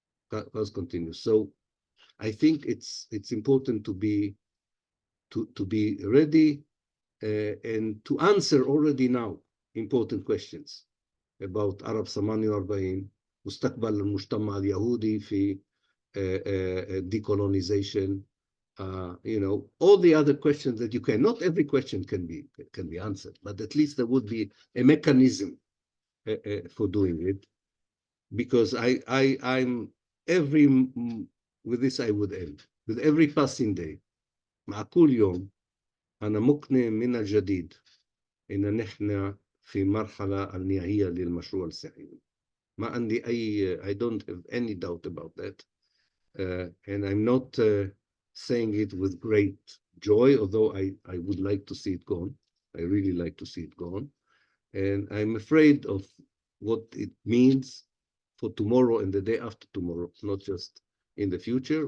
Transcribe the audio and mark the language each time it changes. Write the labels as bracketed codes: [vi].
[en] So I think it's important to be ready and to answer already now important questions about Arab 48, مستقبل المجتمع اليهودي في decolonization, you know, all the other questions that you can, not every question can be answered, but at least there would be a mechanism for doing it. Because I'm with this I would end. [ar] With every passing day, مع كل يوم أنا مقنع من الجديد إن نحن في مرحلة النهائية للمشروع الصهيوني. [en] ما عندي I don't have any doubt about that. And I'm not saying it with great joy, although I would like to see it gone. I really like to see it gone. And I'm afraid of what it means for tomorrow and the day after tomorrow, not just in the future.